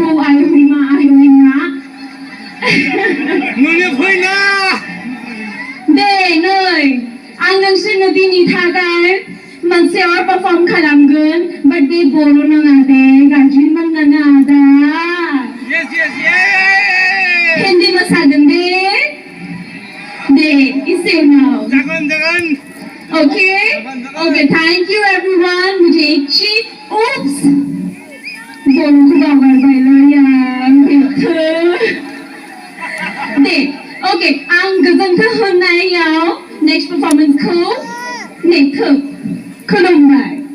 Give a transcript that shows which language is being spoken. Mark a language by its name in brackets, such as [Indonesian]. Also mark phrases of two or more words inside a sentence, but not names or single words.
[Bodo] आय'मा दे नै आं नोंसोरनो दिनै थाखाय मोनसे पारफर्म खालामगोन, बाट बे बर' नङा दे, गाज्रि मोननाङा आदा। हिन्दी मोसागोन दे इसे उनाव। [English] Okay, thank you everyone. [Hindi] मुझे एक चीज oops बोलूं [Bodo] बावगारबायलै आं दे okay आं गोजोनथों होननायाव नेक्स्ट परफॉर्मेंसखौ खुलुमबाय।